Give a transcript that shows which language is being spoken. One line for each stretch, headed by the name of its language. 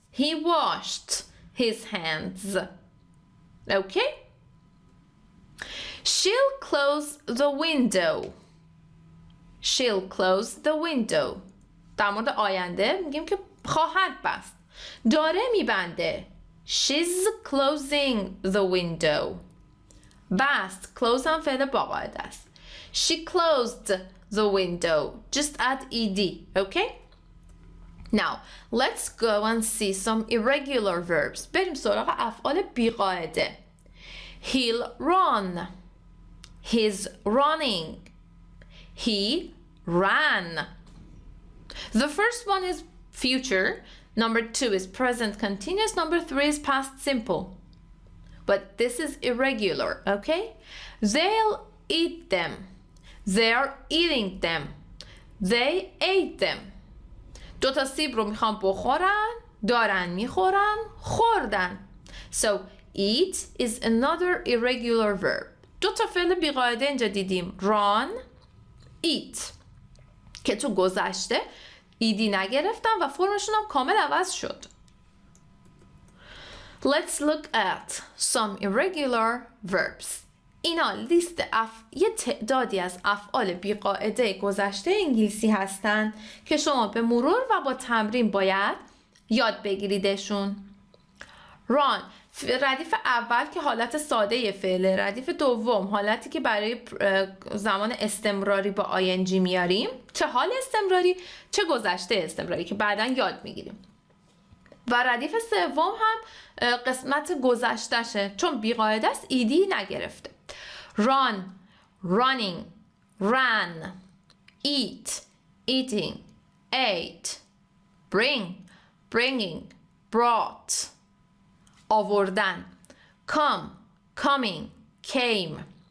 English: He washed his hands. Okay? She'll close the window. She'll close the window.
Persian: در مورد آینده میگیم که خواهد بست. داره میبنده.
English: She's closing the window.
Persian: بست. Close هم فعل با قاعده است.
English: She closed the window. Just add ed. Okay? Now, let's go and see some irregular verbs.
Persian: بریم سراغ افعال بیقاعده.
English: He'll run. He's running. He ran. The first one is future. Number 2 is present continuous. Number 3 is past simple. But this is irregular, okay? They'll eat them. They're eating them. They ate them.
Persian: 2 تا سیب رو میخوام بخورن، دارن میخورن، خوردن.
English: So eat is another irregular verb.
Persian: 2 تا فعل بیقاعده اینجا دیدیم. run, eat که تو گذشته ایدی نگرفتن و فرمشون هم کامل عوض شد.
English: Let's look at some irregular verbs.
Persian: اینا لیست یه تعدادی از افعال بیقاعده گذشته انگلیسی هستن که شما به مرور و با تمرین باید یاد بگیریدشون. run ردیف اول که حالت ساده فعله، ردیف دوم حالتی که برای زمان استمراری با ing میاریم، چه حال استمراری چه گذشته استمراری که بعداً یاد میگیریم. و ردیف سوم هم قسمت گذشتشه چون بیقاعده است ایدی نگرفته.
English: run, running, ran, eat, eating, ate, bring, bringing, brought.
Persian: آوردن.
English: come, coming, came.